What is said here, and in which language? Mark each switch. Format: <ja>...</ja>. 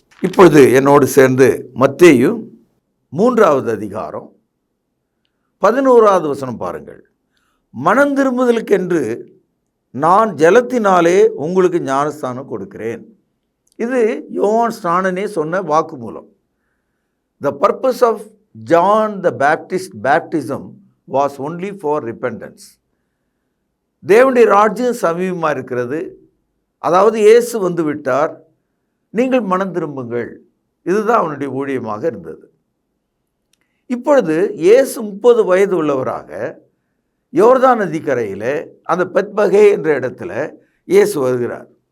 <ta>இப்பொழுது என்னோடு சேர்ந்து மத்தேயு 3வது அதிகாரம் 11வது வசனம் பாருங்கள். மனம் திரும்புதலுக்கென்று நான் ஜலத்தினாலே உங்களுக்கு ஞானஸ்தானம் கொடுக்கிறேன். இது யோவான் ஸ்நானனே சொன்ன வாக்குமூலம்.</ta> <en>The purpose of John the Baptist baptism was only for repentance.</en> <ta>தேவனுடைய ராஜ்யம் சமீபமாக இருக்கிறது, அதாவது இயேசு வந்து விட்டார், நீங்கள் மனம் திரும்புங்கள், இதுதான் அவனுடைய ஊழியமாக இருந்தது. இப்பொழுது இயேசு 30 வயது உள்ளவராக யோர்தான் நதிக்கரையில் அந்த பெத்பகே என்ற இடத்துல இயேசு வருகிறார்.</ta>